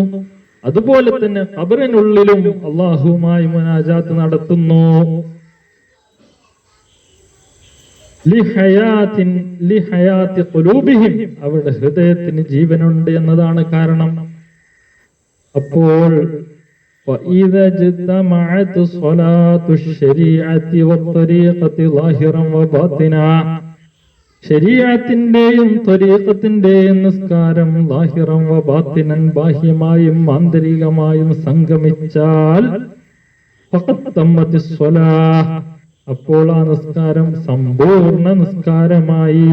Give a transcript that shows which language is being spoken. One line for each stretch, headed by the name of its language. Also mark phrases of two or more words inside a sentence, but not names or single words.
Malayalam: അതുപോലെ തന്നെ ഖബറിനുള്ളിലും അല്ലാഹുവുമായി മുനാജാത്ത് നടത്തുന്നു.
Arabic: لحياة قلوبهم,
Malayalam: അവരുടെ ഹൃദയത്തിന് ജീവനുണ്ട് എന്നതാണ് കാരണം.
Arabic: അപ്പോൾ فإذا اجتمعت صلاة الشريعة والطريقة ظاهرا وباطنا,
Malayalam: ശരീഅത്തിന്റെയും ത്വരീഖത്തിന്റെയും നിസ്കാരം
Arabic: ظاهرا وباطنا,
Malayalam: ബാഹ്യമായും ആന്തരികമായും സംഗമിച്ചാൽ
Arabic: فقد تمت الصلاة,
Malayalam: അപ്പോൾ ആ നിസ്കാരം സമ്പൂർണ്ണ നിസ്കാരമായി.